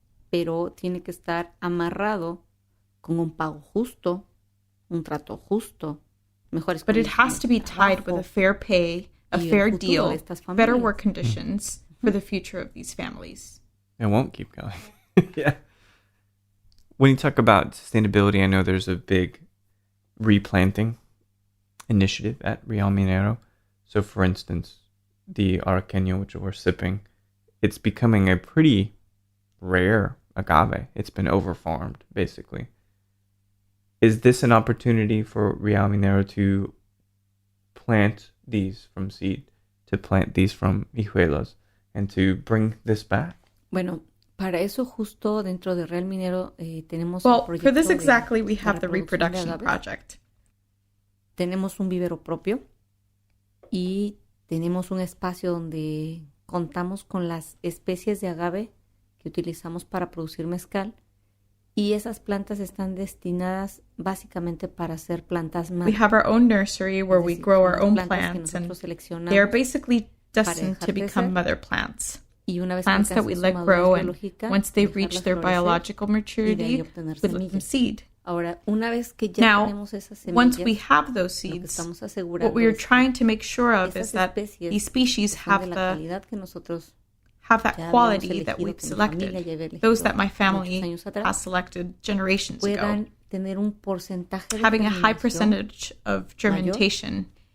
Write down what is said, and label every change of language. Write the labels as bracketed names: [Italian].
[Spanish] Pero tiene que estar amarrado con un pago justo, un trato justo, mejores [English] But it has to be tied with a fair pay, a fair deal, better work conditions for the future of these families. It won't keep going. Yeah. When you talk about sustainability, I know there's a big replanting initiative at Real Minero. So, for instance, the Arroqueño, which we're sipping, it's becoming a pretty rare agave. It's been overfarmed, basically. Is this an opportunity for Real Minero to plant these from seed, to plant these from hijuelas, and to bring this back? [Spanish] Bueno, para eso justo dentro de Real Minero tenemos [English] Well, for this exactly we have the reproduction project. [Spanish] Tenemos un vivero propio y tenemos un espacio donde contamos con las especies de agave que utilizamos para producir mezcal y esas plantas están destinadas básicamente para ser plantas madre. [English] We have our own nursery where we grow our own plants and they are basically destined to become mother plants. Plants that we let grow and once they reach their biological maturity, we let them seed. [Spanish] Ahora, una vez que ya [English] Now, [Spanish] tenemos esas semillas, [English] once we have those seeds, what we are trying to make sure of is that these species have that quality that we've selected, those that my family has selected generations ago, having a high percentage of germination.